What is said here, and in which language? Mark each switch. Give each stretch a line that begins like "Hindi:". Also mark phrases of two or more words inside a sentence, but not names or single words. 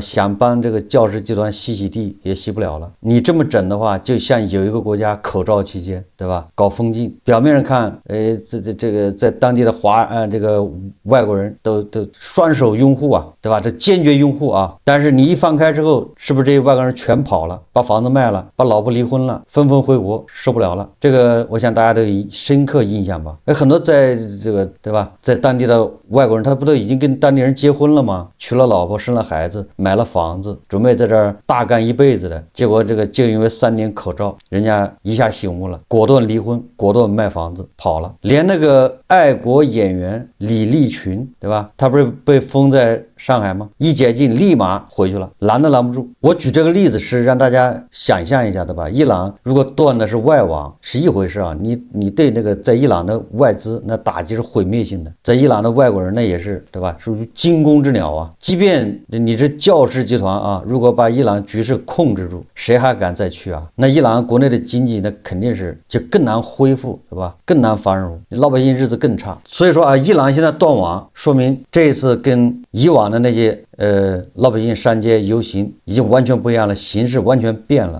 Chinese: 想幫這個教士集團洗地也洗不了了。你這麼整的話，就像有一個國家口罩期間，对吧？搞封禁，表面上看，這個在當地的這個外國人都雙手擁護啊，对吧？這堅決擁護啊，但是你一放開之後，是不是這些外國人全跑了，把房子賣了，把老婆離婚了，紛紛回國，受不了了？這個我想大家都有深刻印象吧？很多在這個，對吧？在當地的外國人，他不都已經跟當地人結婚了嗎？娶了老婆，生了孩子，買了房子，準備在這兒大幹一輩子的。結果這個就因為3年口罩，人家一下醒悟了，果斷離婚，果斷賣房子跑了。連那個愛國演員李立群，對吧？他不是被封在上海吗？一解禁立馬回去了，攔都攔不住。我舉這個例子是讓大家想象一下的吧？伊朗如果斷的是外網是一回事啊，你对那個在伊朗的外資那打擊是毀滅性的，在伊朗的外國人那也是，对吧？屬於驚弓之鳥啊！即便你這教士集團啊，如果把伊朗局勢控制住，誰還敢再去啊？那伊朗國內的經濟那肯定是就更難恢復，对吧？更難繁榮，老百姓日子更差。所以說啊，伊朗現在斷網，說明這一次跟以往的那些老百姓上街遊行已經完全不一樣了，形勢完全變了。